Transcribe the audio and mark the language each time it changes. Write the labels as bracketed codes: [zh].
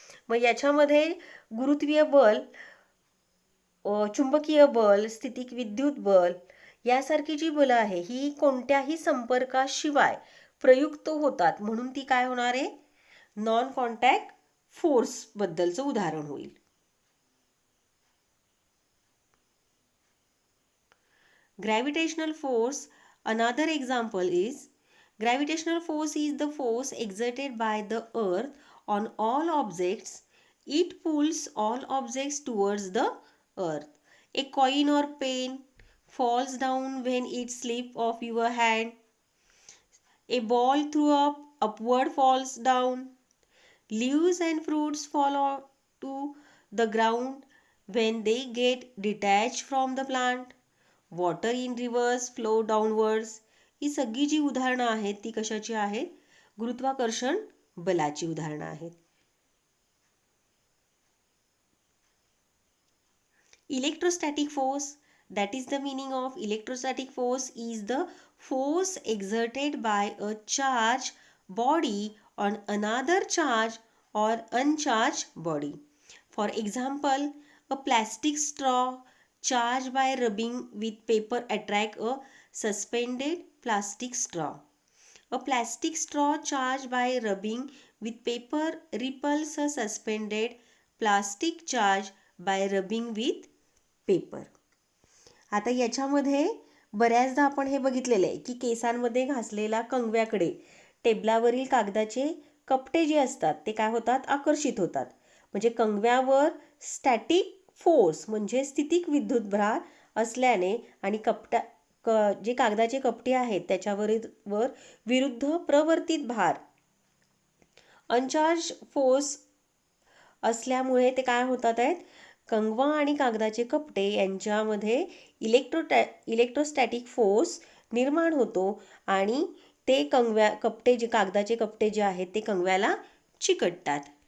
[mr] मग याच्यामध्ये गुरुत्वीय बल, चुंबकीय बल, स्थितिक विद्युत बल यासारखी जी बलं आहे ही कोणत्याही संपर्काशिवाय प्रयुक्त होतात, म्हणून ती काय होणार आहे, नॉन कॉन्टॅक्ट फोर्स बद्दलचं उदाहरण होईल. [en] Gravitational force, another example is gravitational force is the force exerted by the earth on all objects. It pulls all objects towards the earth. A coin or pen falls down when it slips off your hand. A ball thrown upward falls down. Leaves and fruits fall to the ground when they get detached from the plant. Water in rivers flow downwards. [mr] ही सगळी जी उदाहरणं आहेत ती कशाची आहेत, गुरुत्वाकर्षण बलाची उदाहरणं आहेत. [en] Electrostatic force, that is the meaning of electrostatic force is the force exerted by a charge body on another charge or uncharge body. For example, a plastic straw charged by rubbing with paper attract a suspended plastic straw. A plastic straw charged by rubbing with paper repels a suspended plastic charge by rubbing with paper. [mr] आता याच्यामध्ये बऱ्याचदा आपण हे बघितलेलं आहे की केसांमध्ये घासलेल्या कंगव्याकडे टेबलावरील कागदाचे कपटे जे असतात ते काय होतात, आकर्षित होतात. म्हणजे कंगव्यावर स्टॅटिक फोर्स म्हणजे स्थितिक विद्युतभार असल्याने आणि जे कागदाचे कपटे आहेत त्याच्यावर विरुद्ध प्रवर्तित भार अनचार्ज फोर्स असल्यामुळे ते काय होतात आहेत, कंगवा आणि कागदाचे कपटे यांच्यामध्ये इलेक्ट्रोस्टॅटिक फोर्स निर्माण होतो आणि ते कागदाचे कपटे जे आहेत ते कंगव्याला चिकटतात.